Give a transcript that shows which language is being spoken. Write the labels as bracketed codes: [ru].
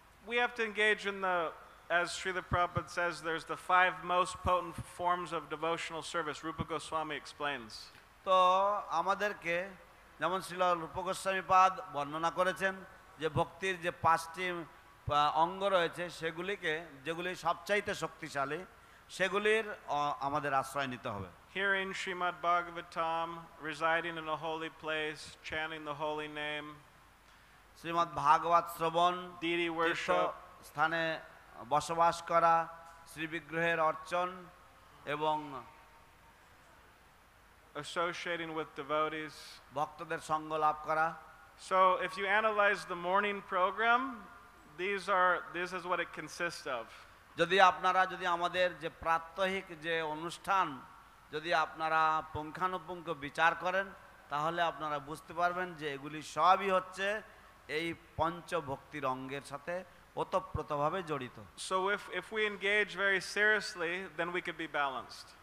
[en] We have to engage in the, as Srila Prabhupada says, there's the 5 most potent forms of devotional service. Rupa Goswami explains. [bn] তো আমাদেরকে যেমন শ্রীল রূপ গোস্বামী পাদ বর্ণনা করেছেন যে ভক্তির যে 5টি অঙ্গ রয়েছে যেগুলি সবচাইতে শক্তিশালী, সেগুলির আমাদের আশ্রয় নিতে হবে। [en] Hearing Srimad Bhagavatam, residing in a holy place, chanting the holy name, [bn] Shrimad ভাগবত শ্রবণ, [en] deity worship, [bn] স্থানে বসবাস করা, শ্রী বিগ্রহের অর্চন এবং [en] associating with devotees, [bn] ভক্তদের সঙ্গ লাভ করা। [en] So if you analyze the morning program, this is what it consists of. [bn] যদি আমাদের যে প্রাত্যহিক যে অনুষ্ঠান যদি আপনারা পুঙ্খানুপুঙ্খ বিচার করেন, তাহলে আপনারা বুঝতে পারবেন যে এগুলি সবই হচ্ছে এই পঞ্চভক্তির অঙ্গের সাথে ওতপ্রোতভাবে জড়িত। [en] So if we engage very seriously, then we could be balanced.